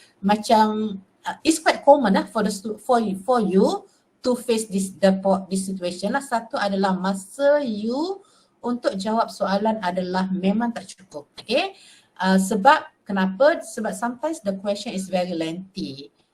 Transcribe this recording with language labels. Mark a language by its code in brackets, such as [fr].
[en] Macam it's quite common for you to face this situation lah. [ms] Satu adalah masa you untuk jawab soalan adalah memang tak cukup, okay? Sebab kenapa? [en] Sebab sometimes the question is very lengthy.